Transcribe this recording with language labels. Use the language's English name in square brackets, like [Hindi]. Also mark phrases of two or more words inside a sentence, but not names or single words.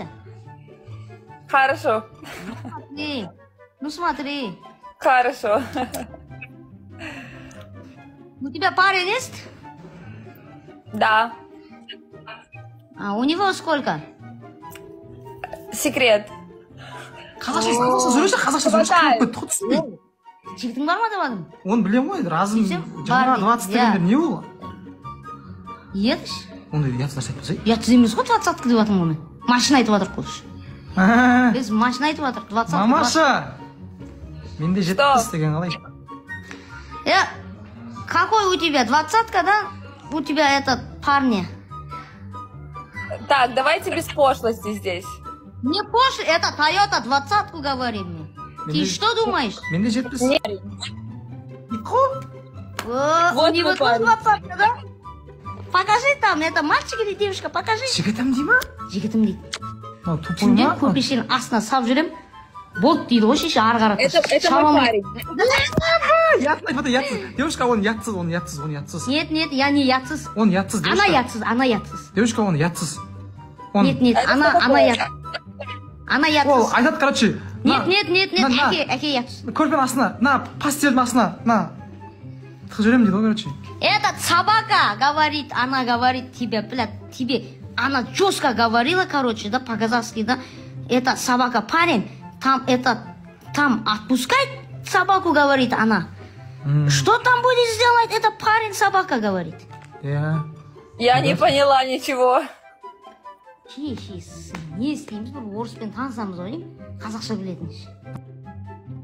[Russian] Хорошо. Ну смотри. Хорошо. У тебя парень есть? Да. А у него сколько? Секрет. [Kazakh] Қазақша сөйлеп кетті. Жігітің бар ма демадым? Оны білем ғой, разым жаңа 20 дегендер не ол? Едіш? Ондай ұятсыз нәрсе айтпасай. Ұятсыз емес қой 20-ка деп жатырмын ғой мен. Машина айтып жатырық қой. Біз машина айтып жатырық 20-ка. Мамаша! Менде 70 деген қалай? [Russian] Какой у тебя? 20-ка, да? У тебя этот парня. Так, давайте без пошлости здесь. Не пошло, это Toyota 20-ку говорим. Ты что думаешь? [Kazakh] Менде 70. [Russian] Нет. У него тоже 20-ка, да? Покажи там, это мальчик или девушка, покажи. [Kazakh] Жігітім дей ма? Жігітім дейді. Тупой ма? Көрпешенің астына сап жүрем. Болды дейді ғой шеше ары қарата. [Russian] Это мой парень. Ятсыз. Девушка, он ятсыз. Нет, я не ятсыз. Он ятсыз, девушка. Она ятсыз. Девушка, он ятсыз. Нет, она ятсыз. Она ятсыз. [Kazakh] Ол, айтады, короче. Нет, әке ятсыз. Көрпенің астына, на, постельдің астына, на. Тықы жүрем дейді ғой, короче. [Russian] Этот собака говорит, она говорит тебе, блядь, тебе. Она жестко говорила, короче, да, по-казахски, да. Это собака парень. Там отпускать собаку, говорит она. Что там будет сделать? Это парень собака говорит. Я не поняла ничего. [Kazakh] Не істейміз, бір орыспен танысамыз ғой, қазақша білетін.